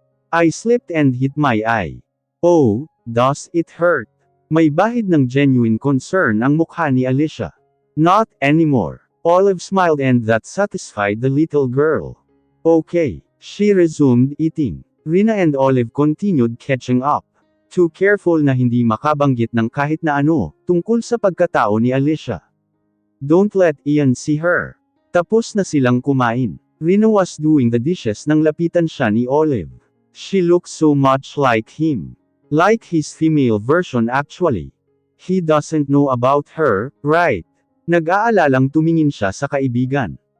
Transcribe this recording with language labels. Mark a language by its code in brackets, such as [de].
[en] "I slipped and hit my eye." "Oh, does it hurt?" [tl] May bahid ng [en] genuine concern [tl] ang mukha ni Alicia. [en] "Not anymore." Olive smiled and that satisfied the little girl. Okay, she resumed eating. Rina and Olive continued catching up. Too careful [tl] na hindi makabanggit ng kahit na ano, tungkol sa pagkatao ni Alicia. [en] Don't let Ian see her. [tl] Tapos na silang kumain. [en] Rina was doing the dishes [tl] nang lapitan siya ni Olive. [en] She looks so much like him. Like his female version actually. He doesn't know about her, right? [tl] Nag-aalalang tumingin siya sa kaibigan.